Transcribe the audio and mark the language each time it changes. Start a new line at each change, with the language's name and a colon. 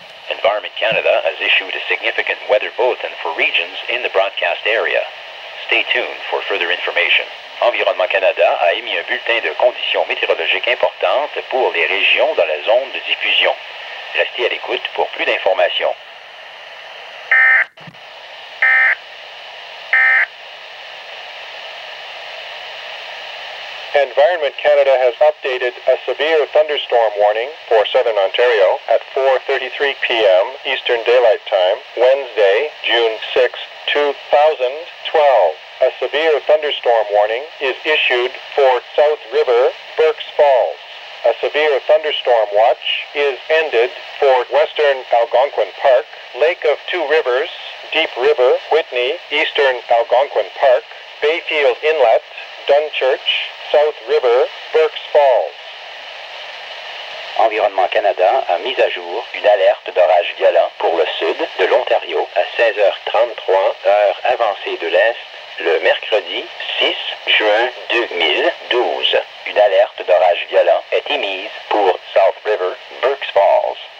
English: Environment Canada has issued a significant weather bulletin for regions in the broadcast area. Stay tuned for further information.
French: Environnement Canada a émis un bulletin de conditions météorologiques importantes pour les régions dans la zone de diffusion. Restez à l'écoute pour plus d'informations.
English: Environment Canada has updated a severe thunderstorm warning for southern Ontario at 4:33 p.m. Eastern Daylight Time, Wednesday, June 6, 2012. A severe thunderstorm warning is issued for South River, BURK'S Falls. A severe thunderstorm watch is ended for Western Algonquin Park, Lake of Two Rivers, Deep River, Whitney, Eastern Algonquin Park, Bayfield Inlet, Dunchurch, South River, BURK'S Falls.
French: Environnement Canada a mis à jour une alerte d'orage violent pour le sud de l'Ontario à 16h33, heure avancée de l'Est, le mercredi 6 juin 2012. Une alerte d'orage violent est émise pour South River, BURK'S Falls.